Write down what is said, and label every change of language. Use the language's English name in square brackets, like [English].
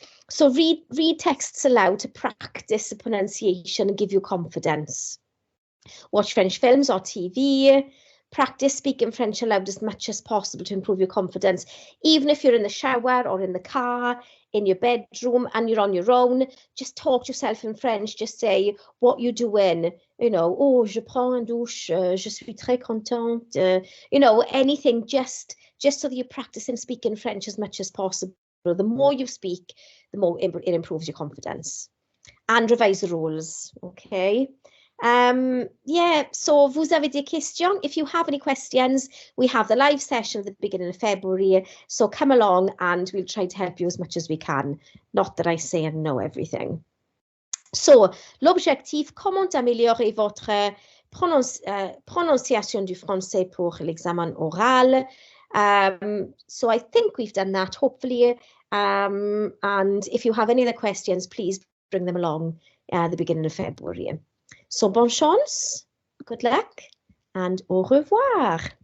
[English] So read texts aloud to practice the pronunciation and give you confidence. Watch French films or TV. Practice speaking French aloud as much as possible to improve your confidence. Even if you're in the shower or in the car, in your bedroom, and you're on your own, just talk to yourself in French. Just say what you're doing. You know, oh, [French] je prends une douche, je suis très contente. [English] You know, anything just so that you're practicing speaking French as much as possible. The more you speak, the more it improves your confidence. And revise the rules, okay? Yeah, so [French] vous avez des questions? [English] If you have any questions, we have the live session at the beginning of February, so come along and we'll try to help you as much as we can. Not that I say I know everything. [French] So, l'objectif, comment améliorer votre prononciation du français pour l'examen oral? [English] So I think we've done that, hopefully. And if you have any other questions, please bring them along at the beginning of February. So [French] bonne chance, [English] good luck, and [French] au revoir.